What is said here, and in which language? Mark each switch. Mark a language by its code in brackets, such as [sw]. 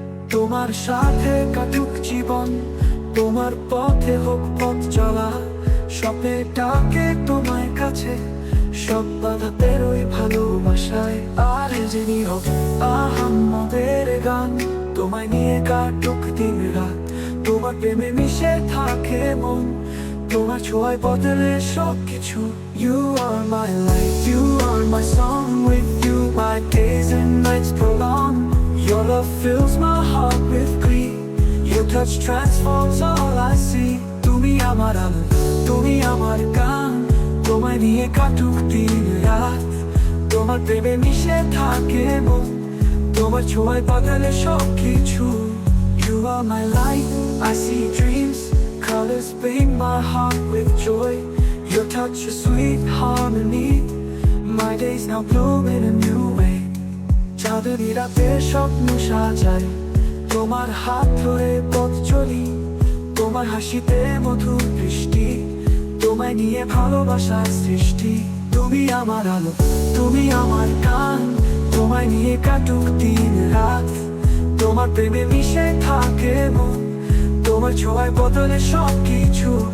[bn] তোমার সাথে কাটুক জীবন, তোমার পথে হোক পথ চলা, স্বপ্নে ডাকে তোমার কাছে, সব বাধা পেরোই ভালোবাসায়। আর যে নীরব আহাম্মদের গান, তোমায় নিয়ে কাটুক দিন রাত, তোমার প্রেমে মিশে থাকে মন, তোমার ছোঁয়ায় বদলে সব কিছু। [en] You are my light, you are my song, with you my days and nights prolong. Your love fills my heart with glee, your touch transforms all I see. [bn] তুমি আমার আলো, তুমি আমার গান, তোমায় নিয়ে কাটুক দিন রাত, তোমার প্রেমে মিশে থাকে মন, তোমার ছোঁয়ায় বদলে সব কিছু। [en] You are my light, I see dreams, colors paint my heart with joy, your touch is sweet harmony, my days now bloom in a new way. [bn] চাঁদনি রাতে স্বপ্ন সাজাই, তোমার হাত ধরে পথ চলি, তোমার হাসিতে মধুর বৃষ্টি, তোমায় নিয়ে ভালোবাসার সৃষ্টি। তুমি আমার আলো, তুমি আমার গান, তোমায় নিয়ে কাটুক দিন রাত, তোমার প্রেমে মিশে থাকে মন, তোমার ছোঁয়ায় বদলে সব কিছু।